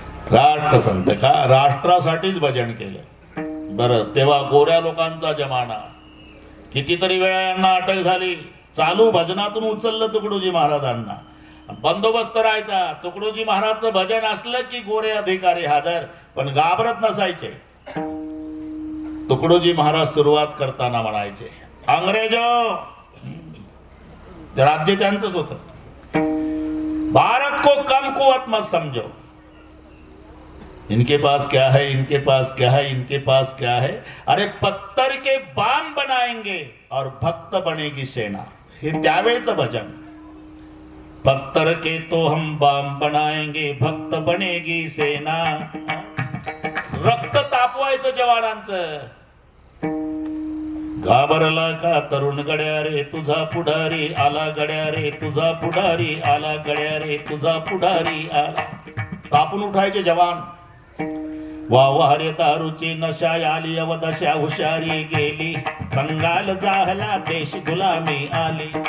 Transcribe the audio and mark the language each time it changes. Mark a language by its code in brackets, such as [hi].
[mr] राष्ट्रसंत का राष्ट्रासाठीच भजन केलं. बरं तेव्हा गोऱ्या लोकांचा जमाना. कितीतरी वेळा यांना अटक झाली. चालू भजनातून उचललं तुकडोजी महाराजांना बंदोबस्त राहायचा. तुकडोजी महाराजचं भजन असलं की गोरे अधिकारी हजर, पण घाबरत नसायचे. तुकडोजी महाराज सुरुवात करताना म्हणायचे, [hi] अंग्रेजो, [mr] राज्य त्यांचंच होतं, [hi] भारत को कम कुवत मत समझो, इनके पास क्या है, इनके पास क्या है, इनके पास क्या है, अरे पत्थर के बाम बनाएंगे और भक्त बनेगी सेना. [mr] हे त्यावेळेचं भजन. [hi] पत्थर के तो हम बाम बनाएंगे, भक्त बनेगी सेना. [mr] रक्त तापवायचं जवानांचं. घाबरला का तरुण गड्या रे तुझा पुढारी आला, गड्या रे तुझा पुढारी आला, गड्या रे तुझा पुढारी आला. तापून उठायचे जवान. वावारे दारूची नशा आली, अवदशा हुशारी गेली, बंगाल जाहला देश गुलामी आली.